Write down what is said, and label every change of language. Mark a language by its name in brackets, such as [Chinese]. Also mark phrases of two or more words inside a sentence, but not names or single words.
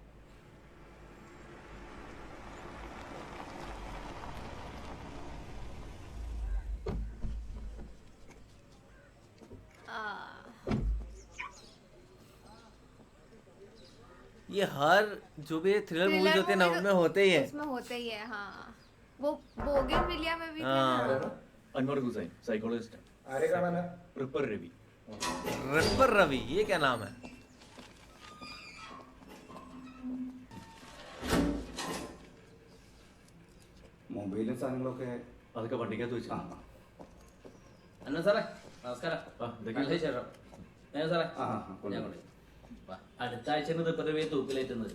[Hindi] ये हर जो भी [English] thriller movies [Hindi] होते हैं ना उनमें होते ही है। उसमें होते ही है, हाँ। वो बोगनविलिया में भी थे ना। अनवर हुसैन साइकोलॉजिस्ट आरे का नाम है रिपर रवि। रिपर रवि, ये क्या नाम है? [Malayalam] മൊബൈലും സാധനങ്ങളൊക്കെ അതൊക്കെ വണ്ടിക്കകത്ത് വെച്ചു. അന്ന സാറേ നമസ്കാരം. നല്ല ശേഷം സാറേ ഞാൻ കൊണ്ട് അടുത്ത ആഴ്ച റിപ്പർ തൂക്കിലേറ്റുന്നത്.